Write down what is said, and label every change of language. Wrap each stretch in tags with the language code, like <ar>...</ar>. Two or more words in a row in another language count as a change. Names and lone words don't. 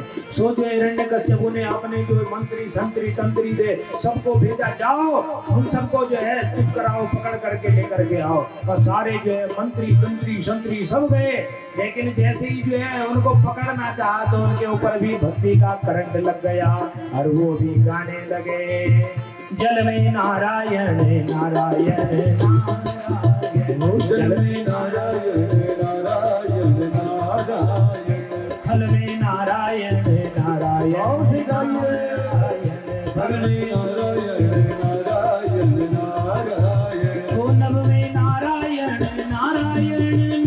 <hi>सोचो हिरण्यकश्यप ने अपने जो मंत्री संतरी तंत्री थे सबको भेजा, जाओ उन सबको जो है चुप कराओ, पकड़ करके लेकर के आओ। और सारे जो है मंत्री तंत्री संतरी सब गए, लेकिन जैसे ही जो है उनको पकड़ना चाहा तो उनके ऊपर भी भक्ति का करंट लग गया और वो भी गाने लगे। जल में नारायण नारायण नारायण, जल में नारायण नारायण नारायण, फल में नारायण नारायण नारायण, फल में नारायण नारायण नारायण, ओ नभ में नारायण नारायण</hi>